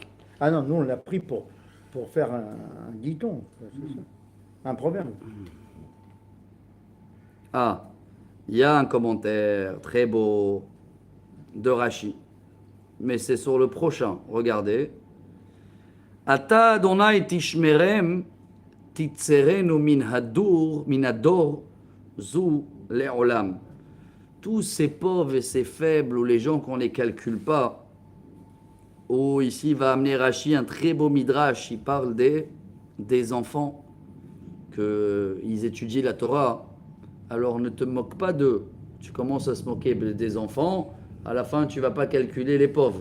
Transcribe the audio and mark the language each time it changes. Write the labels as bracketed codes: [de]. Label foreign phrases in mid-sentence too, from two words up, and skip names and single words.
[fr] Ah non, nous on l'a pris pour faire un dicton, c'est ça. Un proverbe. Ah, il y a un commentaire très beau de Rashi, mais c'est sur le prochain. Regardez. [he] אתה ה' תשמרם תצרנו מן הדור זו לעולם. [fr] Tous ces pauvres et ces faibles, ou les gens qu'on ne les calcule pas, où ici va amener Rashi un très beau midrash, il parle des enfants, qu'ils étudient la Torah. Alors ne te moque pas d'eux. Tu commences à se moquer des enfants, à la fin tu ne vas pas calculer les pauvres.